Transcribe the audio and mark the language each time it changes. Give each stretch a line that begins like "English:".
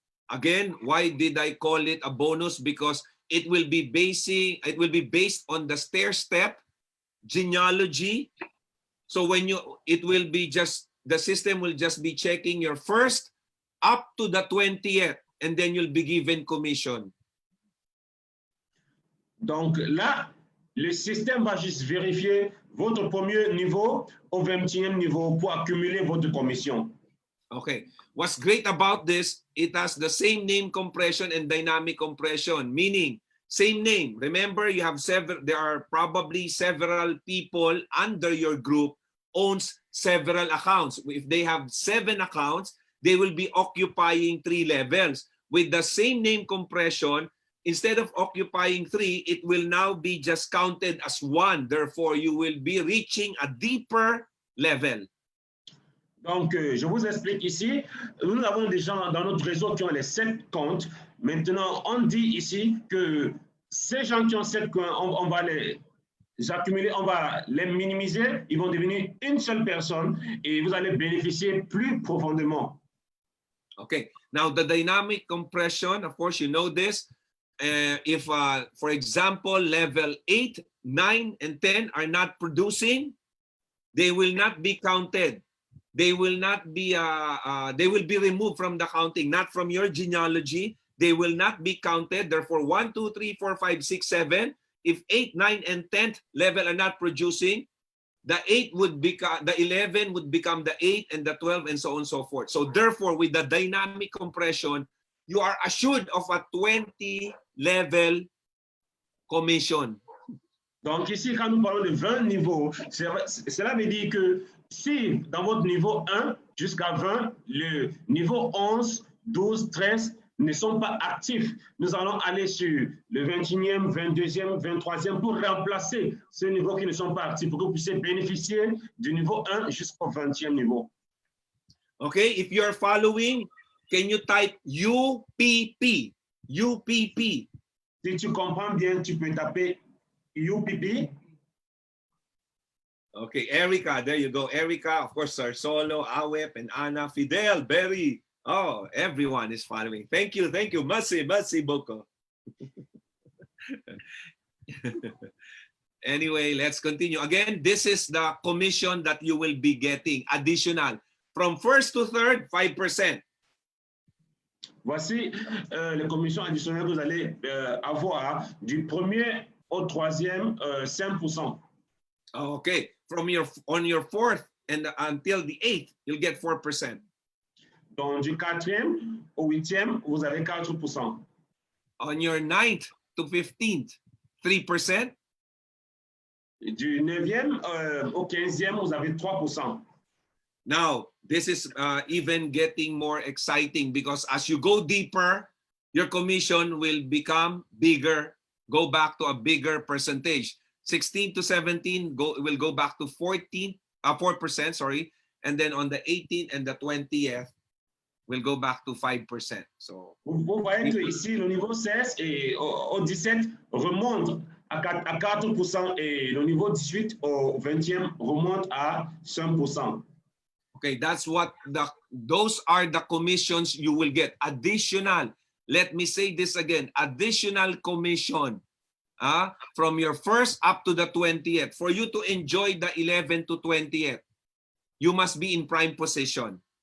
English: Again, why did I call it a bonus? Because it will be based on the stair step genealogy. So when the system will just be checking your first up to the 20th, and then you'll be given commission.
French: Donc là, le système va juste vérifier votre premier niveau au 20e niveau pour accumuler votre commission.
English: Okay. What's great about this, it has the same name compression and dynamic compression, meaning same name. Remember, you have there are probably several people under your group owns several accounts. If they have 7 accounts, they will be occupying 3 levels. With the same name compression, instead of occupying 3, it will now be just counted as 1. Therefore, you will be reaching a deeper level.
French: Donc, je vous explique ici, nous avons des gens dans notre réseau qui ont les 7 comptes. Maintenant, on dit ici que ces gens qui ont 7 comptes, on va les accumuler, on va les minimiser, ils vont devenir une seule personne et vous allez bénéficier plus profondément.
English: Okay, now the dynamic compression, of course, you know this. If, for example, level 8, 9, and 10 are not producing, they will not be counted. They will not be. They will be removed from the counting, not from your genealogy. They will not be counted. Therefore, 1, 2, 3, 4, 5, 6, 7. If 8, 9, and 10th level are not producing, the 8 would become the 11 would become the 8 and the 12 and so on and so forth. So therefore, with the dynamic compression, you are assured of a 20 level commission.
French: Donc ici, quand nous parlons de 20 niveaux, cela veut dire que si dans votre niveau 1 jusqu'à 20, le niveau 11, 12, 13 ne sont pas actifs, nous allons aller sur le 21e, 22e, 23e pour remplacer ces niveaux qui ne sont pas actifs pour que vous puissiez bénéficier du niveau 1 jusqu'au 20e niveau.
English: Okay, if you're following, can you type UPP? UPP.
French: Si tu comprends bien, tu peux taper UPP.
English: Okay, Erica, there you go. Erica, of course, Solo, Awep, and Anna, Fidel, Berry. Oh, everyone is following. Thank you, thank you.
Lingala: Masi Boko.
English: Anyway, let's continue. Again, this is the commission that you will be getting additional. From first to third, 5%.
French: Voici les commissions additionnelles que vous allez avoir du premier au troisième, 5%.
English: Okay, on your fourth and until the 8th, you'll get 4%.
French: Donc du 4e au 8e, vous avez 4%.
English: On your 9th to 15th, 3%.
French: Du 9e au 15e, vous avez 3%.
English: Now, this is even getting more exciting because as you go deeper, your commission will become bigger, go back to a bigger percentage. 16 to 17 will go back to 4%, sorry, and then on the 18th and the 20th, we'll go back to 5%. So,
French: vous voyez que ici, le niveau 16 et au 17 remonte à 4% et le niveau 18 au 20e remonte à 5%.
English: Okay, those are the commissions you will get. Additional, let me say this again, additional commission from your first up to the 20th. For you to enjoy the 11th to 20th, you must be in prime position.